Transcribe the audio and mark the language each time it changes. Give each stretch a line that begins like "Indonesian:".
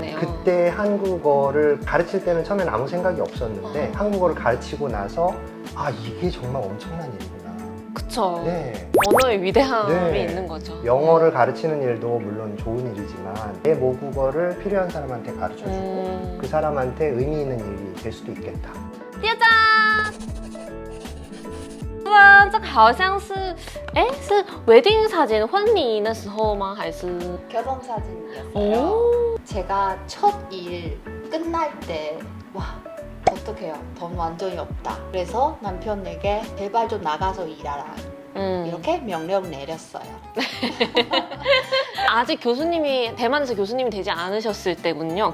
Korean: 네, 그때 한국어를 가르칠 때는 처음엔 아무 생각이 없었는데 한국어를 가르치고 나서 이게 정말 엄청난 일이구나. 그쵸. 네. 언어의 위대함이 네. 있는 거죠. 영어를 가르치는 일도 물론 좋은 일이지만 내 모국어를 필요한 사람한테 가르쳐주고 그 사람한테 의미 있는 일이 될 수도 있겠다.
Chinese: 第二张。哇，这个好像是，是
Korean: 웨딩 사진
Chinese: 婚礼那时候吗？还是？
Korean: 결혼 사진이었어요. 제가 첫 일 끝날 때 어떡해요. 돈 완전히 없다. 그래서 남편에게 제발 좀 나가서 일하라. 이렇게 명령 내렸어요. 아직 교수님이 대만에서 교수님이 되지 않으셨을 때군요.